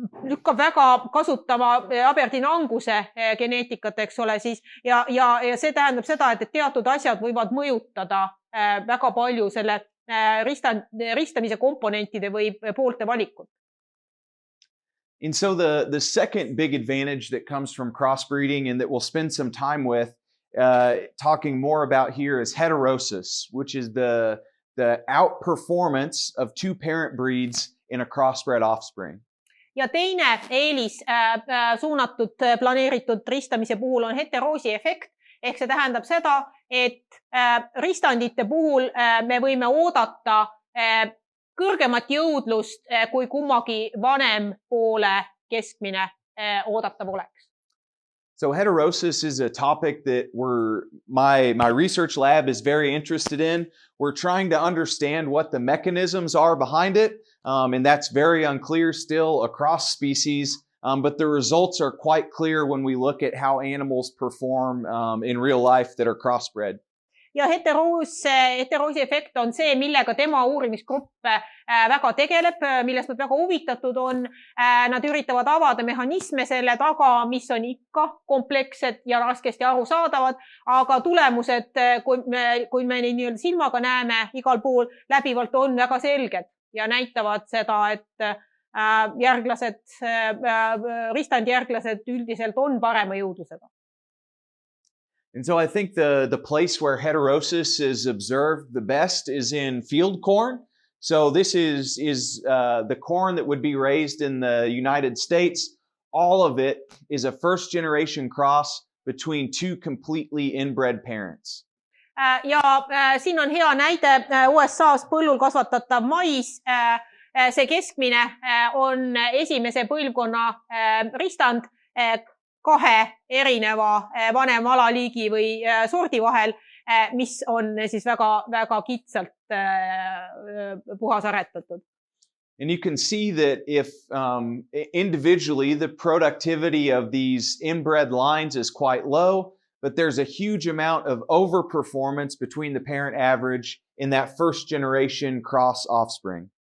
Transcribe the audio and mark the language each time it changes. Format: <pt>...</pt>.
<et>lükkab väga kasutama Aberdeen Anguse geneetikat, eks ole, siis, ja see tähendab seda, et teatud asjad võivad mõjutada väga palju selle ristamise komponentide või poolte valikut.</et> <en>And so the second big advantage that comes from crossbreeding and that we'll spend some time with talking more about here is heterosis, which is the outperformance of 2 parent breeds in a crossbred offspring.</en> <et>Ja teine eelis suunatud planeeritud ristamise puhul on heteroosi efekt, ehk see tähendab seda, et ristandite puhul me võime oodata kõrgemat jõudlust, kui kummagi vanem poole keskmine oodatav oleks.</et> <en>So heterosis is a topic that my research lab is very interested in. We're trying to understand what the mechanisms are behind it, and that's very unclear still across species, but the results are quite clear when we look at how animals perform in real life that are crossbred.</en> <et>Ja heteroosi efekt on see, millega tema uurimisgrupp väga tegeleb, millest nad väga huvitatud on. Nad üritavad avada mehhanisme selle taga, mis on ikka komplekssed ja raskesti arusaadavad, aga tulemused, kui me neid silmaga näeme igal pool, läbivalt on väga selged ja näitavad seda, et ristandjärglased üldiselt on parema jõudlusega.</et> <en>And so I think the place where heterosis is observed the best is in field corn. So this is the corn that would be raised in the United States. All of it is a first generation cross between two completely inbred parents.</en> <et>Ja siin on hea näide USA's põllul kasvatatav mais. See keskmine on esimese põlvkonna ristand kahe erineva vanem alaliigi või sordi vahel, mis on siis väga kitsalt puhas aretatud.</et> <en>And you can see that if individually the productivity of these inbred lines is quite low, but there's a huge amount of overperformance between the parent average in that first generation cross offspring.</en>